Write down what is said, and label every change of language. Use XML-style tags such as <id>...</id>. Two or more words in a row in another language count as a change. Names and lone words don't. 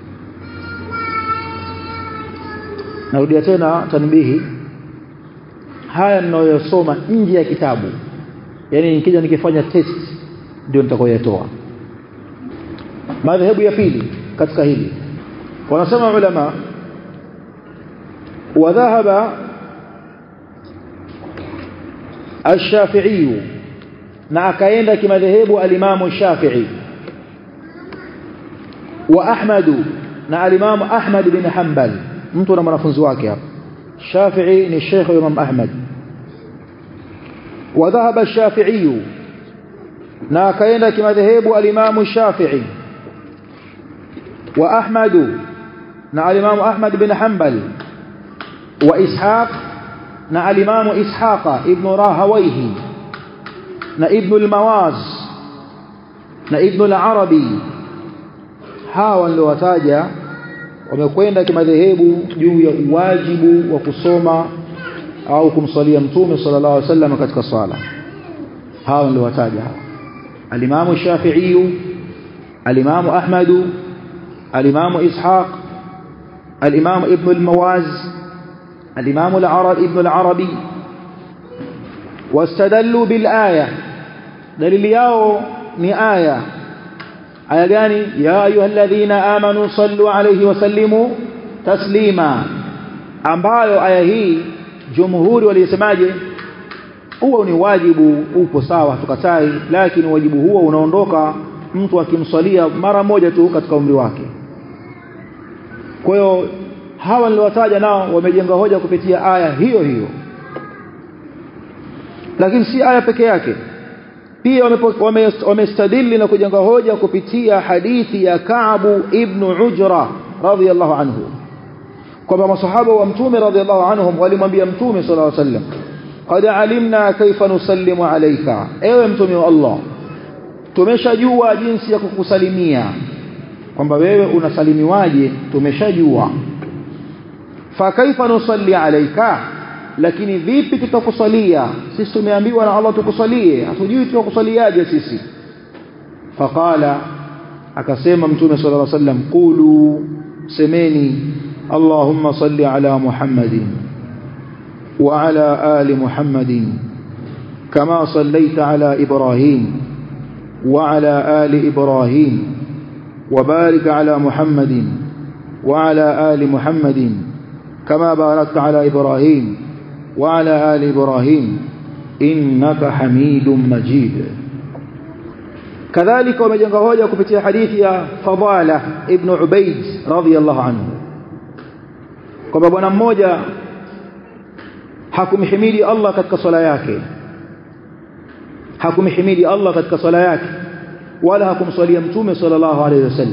<sw>Narudia tena tanbihi, haya ninayosoma nje ya kitabu, yani nikija nikifanya test ndio nitakoyatoa. Madhehebu ya pili katika hili, wanasema ulama,</sw> <ar>وذهب الشافعي,</ar> <sw>na akaenda kimadhehebu al-Imam Shafi'i, wa Ahmad, na al-Imam Ahmad bin Hanbal. Mtu na mwanafunzi wake hapa. Shafi'i ni Sheikh wa Imam Ahmad.</sw> <ar>وذهب الشافعي,</ar> <sw>na akaenda kimadhehebu al-Imam Shafi'i, wa Ahmad, na al-Imam Ahmad bin Hanbal, wa Ishaq, na al-Imam Ishaq ibn Rahawayhi, na Ibn al-Mawaz, na Ibn al-Arabi. Hawa ndio wataja wamekwenda kimadhehebu juu ya uwajibu wa kusoma au kumswalia mtume</sw> <ar>صلى الله عليه وسلم</ar> <sw>katika swala. Hawa ndio wataja hawa: al-Imam Shafi'i, al-Imam Ahmad, al-Imam Ishaq, al-Imam Ibn al-Mawaz,</sw> <ar>الإمام العربي ابن العربي. واستدلوا بالآية،</ar> <sw>دليل yao ni aya gani?</sw> <ar>يا أيها الذين آمنوا صلوا عليه وسلموا تسليما,</ar> <sw>ambayo aya hii jumhuri walisemaje? Huo ni wajibu, upo sawa, tukatai, lakini wajibu huo unaondoka mtu akimswalia mara moja tu katika umri wake. Kwa hiyo hawa niliwataja nao wamejenga hoja kupitia aya hiyo hiyo, lakini si aya peke yake, pia wamestadili na kujenga hoja kupitia hadithi ya Ka'b ibn Ujra</sw> <ar>رضي الله عنه,</ar> <sw>kwamba masahaba wa mtume</sw> <ar>رضي الله عنهم</ar> <sw>walimwambia mtume</sw> <ar>صلى الله عليه وسلم, قد علمنا كيف نسلم عليك,</ar> <sw>ewe mtume wa Allah, tumeshajua jinsi ya kukusalimia, kwamba wewe unasalimiwaje tumeshajua.</sw> <ar>فكيف نصلي عليك,</ar> <sw>lakini vipi tutakusalia sisi? Tumeambiwa na Allah tukusalie, hatujui tutakusaliaje sisi.</sw> <ar>فقال,</ar> <sw>akasema mtume</sw> <ar>صلى الله عليه وسلم قولوا semeni اللهم صل على محمد وعلى آل محمد كما صليت على إبراهيم وعلى آل إبراهيم وبارك على محمد وعلى آل محمد كما باركت على إبراهيم وعلى آل إبراهيم إنك حميد مجيد.</ar> <sw>kadhalika wamejenga hoja kupitia hadithi ya Fadala ibn Ubayd</sw> <ar>رضي الله عنه</ar> <sw>kwamba bwana mmoja hakumhimidi Allah katika swala yake wala hakumswalia mtume</sw> <ar>صلى الله عليه وسلم.</ar>